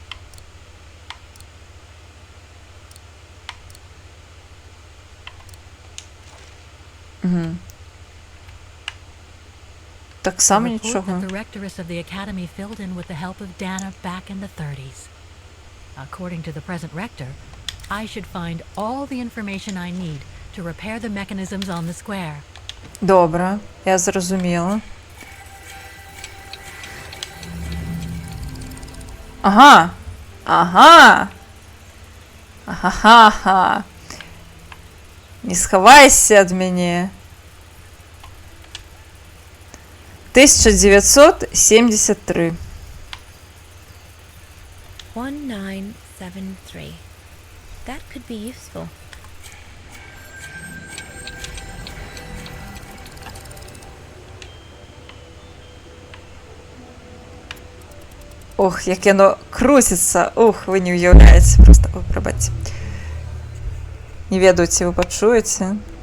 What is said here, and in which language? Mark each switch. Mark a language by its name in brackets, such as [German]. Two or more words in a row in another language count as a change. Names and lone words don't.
[Belarusian] Так само [English] A report [Belarusian] нічога. [English] that the rectoress of the academy filled in with the help of Dana back in the 30s. According to the present rector, I should find all the information I need to repair the mechanisms on the square. [Belarusian] Добра, я зразумела. Ага. Ага. Ага-ха-ха. Не схавайся ад мяне. 1973. 1973. [English] That could be useful. [Belarusian] Ох, як яно круціцца. Ух, вы не ўяўляеце. Просто, о, прабачце. Не ведаю, ці вы пачуеце.